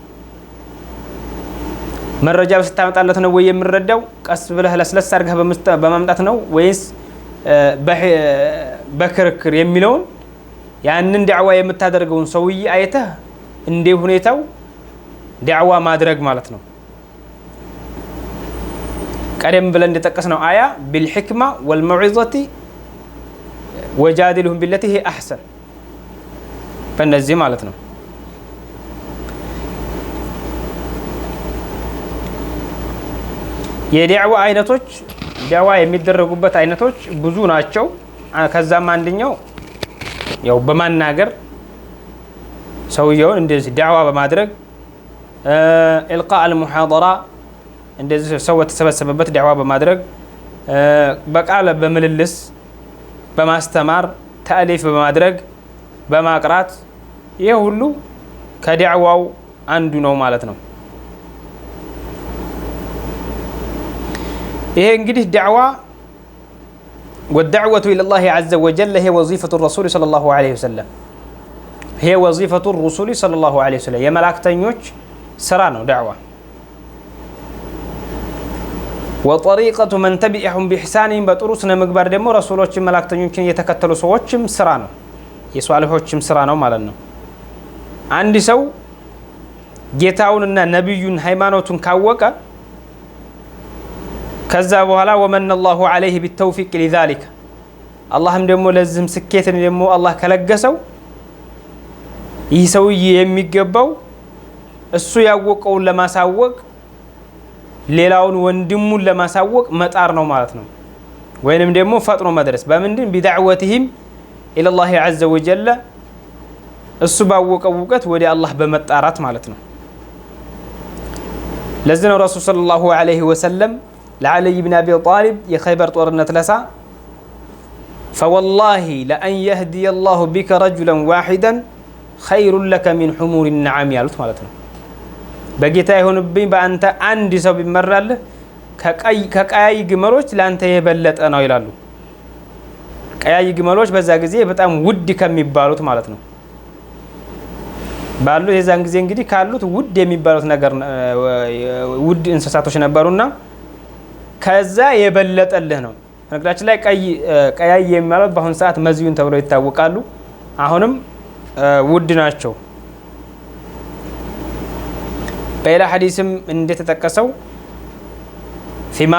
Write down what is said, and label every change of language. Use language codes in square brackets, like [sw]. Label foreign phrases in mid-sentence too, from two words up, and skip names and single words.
[am] መረጃ በስታመጣለት ነው ወይ የሚረዳው ቀስ ብለህ ለስለስ አድርገህ በማምጣት ነው ወይስ በክርክር የሚለውን ያንን ዳዕዋ የምታደርገውን ሰውዬ አይተህ እንደ ሁኔታው ዳዕዋ ማድረግ ማለት ነው ቀደም ብለን እንደተጠቀስነው አያ [ar] بالحكمة والموعظة وجادلهم بالتي هي أحسن [am] በእነዚህ ማለት ነው የዳዕዋ አይነቶች ዳዕዋ የሚደረጉበት አይነቶች ብዙ ናቸው ከዛም አንደኛው ያው በማናገር ሰውየውን እንደዚህ ዳዕዋ በማድረግ [ar] إلقاء المحاضرة [am] እንደዚህ ሰው ተሰበሰበበት ዳዕዋ በማድረግ በቃለ በመልልስ በማስተማር ተአሊፍ በማድረግ በማቅራት ይሄ ሁሉ ከዳዕዋው አንዱ ነው ማለት ነው። ይሄ እንግዲህ ዳዕዋ [ar] والدعوة إلى الله عز وجل هي وظيفة الرسول صلى الله عليه وسلم هي وظيفة الرسول صلى الله عليه وسلم يا ملاكتኞች [am] ስራ ነው ዳዕዋ [ar] وطريقة من تبعهم بإحسان [am] በጥሩ ስነ ምግባር ደግሞ ረሱሎችን መላእክተኞችን የተከተሉ ሰዎችም ስራ ነው የሷሊሆችም ስራ ነው ማለት ነው። አንድ ሰው ጌታውንና ነብዩን ሃይማኖቱን ካወቀ ከዛ በኋላ [ar] ومن الله عليه بالتوفيق لذلك [am] አላህም ደግሞ ለዚህም ስኬትን ደግሞ አላህ ከለገሰው ይህ ሰውዬ የሚገባው እሱ ያወቀውን ለማሳወቅ ሌላውን ወንድሙን ለማሳወቅ መጣር ነው ማለት ነው። ወይንም ደግሞ ፈጥኖ መድረስ በምንድን [ar] بدعوتهم الى الله عز وجل [am] እሱ ባወቀው ወቀት ወደ አላህ በመጣራት ማለት ነው። ለዚህ ነው [ar] رسول صلى الله عليه وسلم [am] ለዓሊ ብን አቢ ጣሊብ የኸይበር ጦርነት ለሳ [ar] فوالله لأن يهدي الله بك رجلا واحدا خير لك من حمور النعم [am] ያሉት ማለት ነው። በጌታ ይሁንብኝ በአንተ አንድ ሰው ቢመራልህ ከቀያይ ግመሎች ላንተ የበለጠ ነው ይላሉ። ቀያይ ግመሎች በዛ ጊዜ በጣም ውድ ከሚባሉት ማለት ነው ባሉ የዛን ጊዜ እንግዲህ ካሉት ውድ የሚባሉት ነገር ውድ እንስሳቶች ነበሩና ከዛ የበለጠልህ ነው። ነገራችን ላይ ቀያይ የሚባሉት በአሁን ሰዓት መዝዩን ተብለው ይታወቃሉ። አሁንም ውድ ናቸው። በሌላ ሐዲስም እንደተጠቀሰው فيما